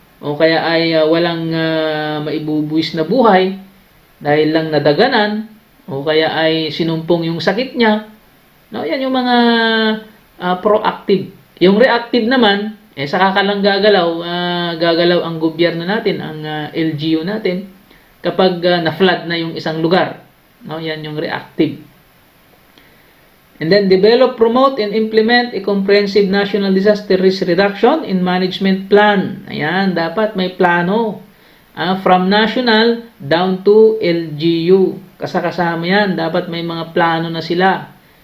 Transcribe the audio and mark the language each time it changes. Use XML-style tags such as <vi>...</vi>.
<tl>O kaya ay walang maibubuwis na buhay dahil lang nadaganan, o kaya ay sinumpong yung sakit niya. No, yan yung mga proactive. Yung reactive naman, saka ka lang gagalaw ang gobyerno natin, ang LGU natin, kapag na-flood na yung isang lugar. No, yan yung reactive.</tl> <en>And then, develop, promote, and implement a comprehensive national disaster risk reduction and management plan.</en> <tl>Ayan, dapat may plano.</tl> <en>From national down to LGU.</en> <tl>Kasama yan. Dapat may mga plano na sila.</tl>